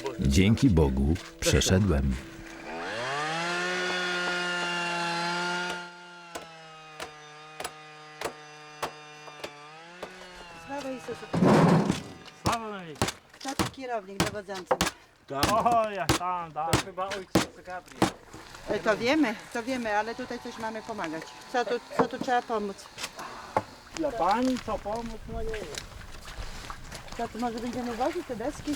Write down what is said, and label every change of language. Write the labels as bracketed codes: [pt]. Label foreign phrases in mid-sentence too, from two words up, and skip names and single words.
[pl] Dzięki Bogu przeszedłem. [uk] Слава Ісусу! Хто тут [pl] kierownik dowodzący? To wiemy, ale tutaj coś mamy pomagać. Co tu trzeba pomóc? Dla pani co pomóc? No nie wiem. Co tu może będziemy wozić te deski?